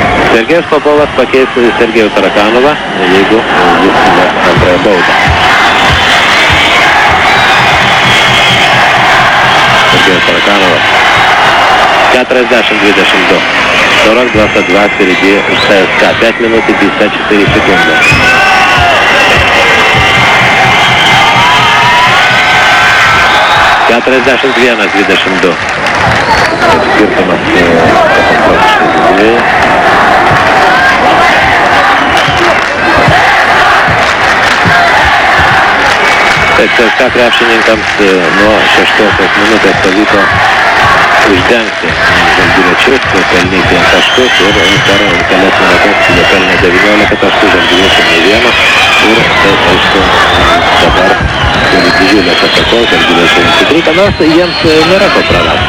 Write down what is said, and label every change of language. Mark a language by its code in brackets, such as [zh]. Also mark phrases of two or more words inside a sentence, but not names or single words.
[lt] Sergejus Popovas pakeis Sergejų Tarakanovą, jeigu jis įmes antrąją baudą. Sergejus Tarakanovas. [ru] 40-22. 42 впереди ЦСКА. 5 минут и 54 секунды. [lt] Keturiasdešimt 21-22. Skirtumas dviejų. Taip, CSKA krepšininkams nuo 6 minutės pavyko uždengti žalgiriečius, pelnyti taškus ir per kelias minutės jie pelnė 19 taškų, žalgiriečių nei vieno ir tai aišku dabar turi didžiulės atakos, žalgiriečiai nusitryka, nors jiems nėra ko prarasti.